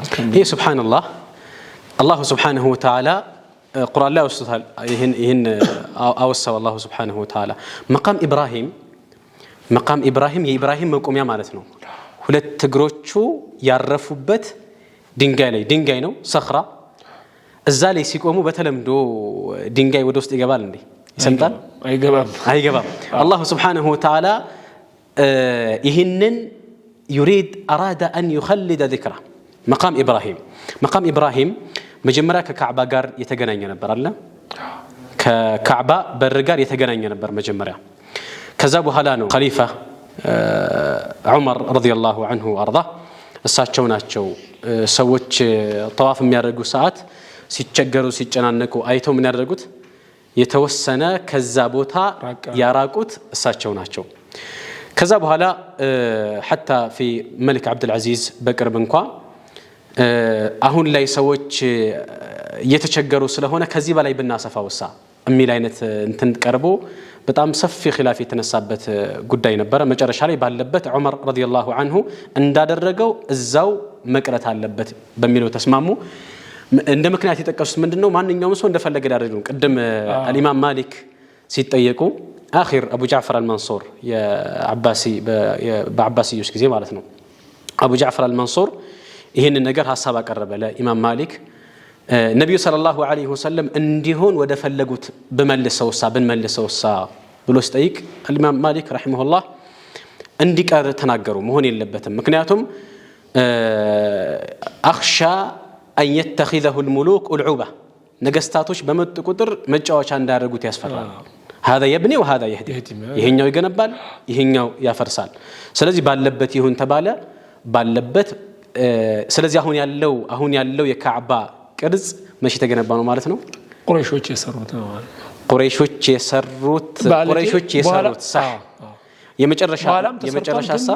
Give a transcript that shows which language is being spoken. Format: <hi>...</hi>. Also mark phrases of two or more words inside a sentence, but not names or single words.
<am>ይሄ ሱብሃንአላህ አላህ</am> <ar>سبحانه وتعالى</ar> <am>ቁርአን ላይ ወስቷል ይሄን አወሳው አላህ</am> <ar>سبحانه وتعالى</ar> <am>መቃም ኢብራሂም የኢብራሂም መቆሚያ ማለት ነው ሁለት እግሮቹ ያረፉበት ድንጋይ ነው ሰኽራ እዛ ላይ ሲቆሙ በተለምዶ ድንጋይ ወደ ውስጥ ይገባል እንዴ ይሰምጣል አይገባም አላህ</am> <ar>سبحانه وتعالى</ar> <am>ይህንን</am> <ar>يريد أراد أن يخلد ذكره مقام إبراهيم</ar> <am>መጀመሪያ ከካዕባ ጋር የተገናኘ ነበር አለ ከካዕባ በር ጋር የተገናኘ ነበር መጀመሪያ ከዛ በኋላ ነው ኸሊፋ ዑመር</am> <ar>رضي الله عنه وأرضاه</ar> <am>እሳቸው ናቸው ሰዎች ጠዋፍ የሚያደርጉ ሰዓት ሲቸገሩ ሲጨናነቁ አይተው ምን ያደርጉት የተወሰነ ከዛ ቦታ ያራቁት እሳቸው ናቸው ከዛ በኋላ</am> <ar>حتى في ملك عبد العزيز</ar> <am>በቅርብ እንኳን አሁን ላይ ሰዎች እየተቸገሩ ስለሆነ ከዚህ በላይ ብናሰፋውሳ የሚል አይነት እንትን ቀርቦ በጣም ሰፊ ኺላፍ የተነሳበት ጉዳይ ነበር መጨረሻ ላይ ባለበት ዑመር</am> <ar>رضي الله عنه</ar> <am>እንዳደረገው እዛው መቅረት አለበት በሚለው ተስማሙ እንደ ምክንያት የተጠቀሱት ምንድነው ማንኛውም ሰው እንደፈለገ ያደርግ ነው ቀደም</am> <ar>الامام مالك</ar> <am>ሲጠየቁ</am> <ar>اخر ابو جعفر المنصور</ar> <am>በአባሲዮች ጊዜ ማለት ነው ابو جعفر المنصور ይሄንን ነገር ሐሳብ አቀረበ ለኢማም ማሊክ ነብዩ</am> <ar>صلى الله عليه وسلم</ar> <am>እንዲሆን ወደ ፈለጉት ብንመልሰውሳ ብሎ ሲጠይቅ ኢማም ማሊክ ረሂመሁላህ እንዲቀር ተናገሩ መሆን የለበትም ምክንያቱም አኽሻ</am> <ar>أن يتخذه الملوك ألعوبة</ar> <am>ነገስታቶች በመጡ ቁጥር መጫወቻ እንዳያደርጉት ያስፈራል</am> <ar>هذا يبني وهذا يهدم</ar> <am>ይሄኛው ይገነባል ይሄኛው ያፈርሳል ስለዚህ ባለበት ይሁን ተባለ ባለበት ስለዚህ አሁን ያለው የካዕባ ቅርጽ መቼ ተገነባ ነው ማለት ነው? ቁረይሾች የሰሩት ነው ማለት ነው። ቁረይሾች የሰሩት صح የመጨረሻ ሀሳብ</am>